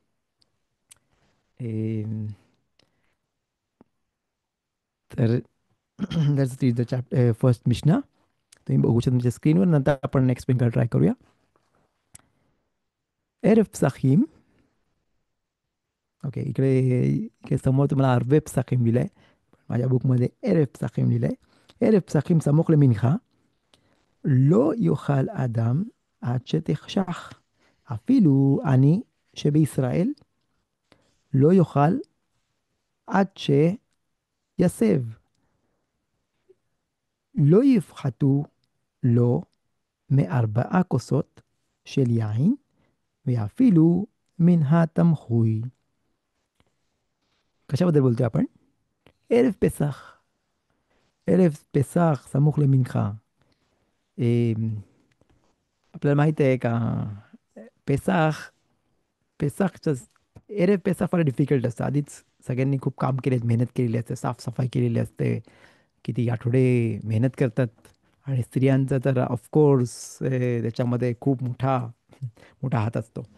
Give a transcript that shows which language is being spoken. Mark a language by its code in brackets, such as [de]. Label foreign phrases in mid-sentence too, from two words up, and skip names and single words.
[en] तर that's the chapter first Mishna. [mr] तुम्ही बघू शकता तुमच्या स्क्रीनवर, नंतर आपण एक्सप्लेन करायला ट्राय करूया. [he] ערב פסחים. [mr] ओके, इकडे समोर तुम्हाला [he] ערבי פסחים [mr] लिहिलंय, माझ्या बुकमध्ये [he] ערב פסחים [mr] लिहिलंय. [he] ערב פסחים סמוך למנחה, לא יאכל אדם עד שתחשך. אפילו אני שבישראל לא יאכל עד שיסב. לא יפחתו לו מ4 כוסות של יין, ואפילו מן התמחוי. [mr] कशाबद्दल बोलतोय आपण? [he] ערב פסח. ערב פסח סמוך למנחה. [mr] आपल्याला माहित आहे का पेसाख, पेसाखचं [he] ערב פסח [mr] फार डिफिकल्ट असतं. आधीच सगळ्यांनी खूप काम केलेत, मेहनत केलेली असते, साफसफाई केलेली असते, किती आठवडे मेहनत करतात. आणि स्त्रियांचा तर ऑफकोर्स त्याच्यामध्ये खूप मोठा मोठा हात असतो.